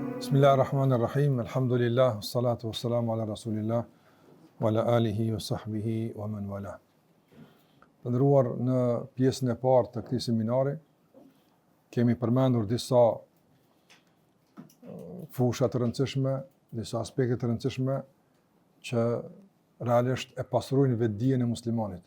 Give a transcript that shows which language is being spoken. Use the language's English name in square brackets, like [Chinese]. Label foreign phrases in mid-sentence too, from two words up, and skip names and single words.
[Arabic] بسم الله الرحمن الرحيم، الحمد لله، الصلاة والسلام على رسول الله، وعلى آله وصحبه ومن والاه. [Albanian] Të ndëruar në pjesën e parë të këtij seminari, kemi përmendur disa fusha të rëndësishme, disa aspekte të rëndësishme që realisht e pastrojnë vetdijen e muslimanit.